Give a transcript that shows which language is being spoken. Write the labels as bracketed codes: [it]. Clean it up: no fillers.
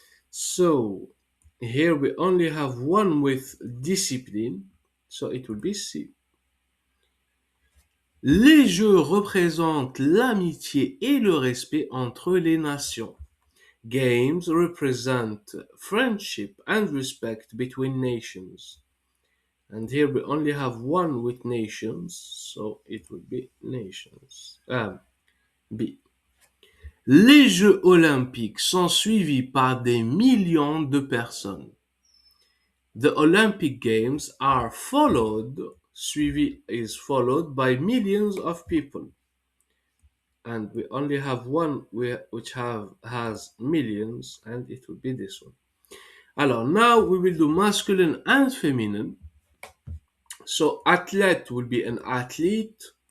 [en] So here we only have one with discipline, so it will be C. [fr] Les Jeux représentent l'amitié et le respect entre les nations. [en] Games represent friendship and respect between nations. And here we only have one with nations, so it would be nations. B. [fr] Les Jeux olympiques sont suivis par des millions de personnes. [en] The Olympic Games are followed, suivi is followed by millions of people. And we only have one which has millions, and it will be this one. Alors, now we will do masculine and feminine. So, athlete will be an athlete.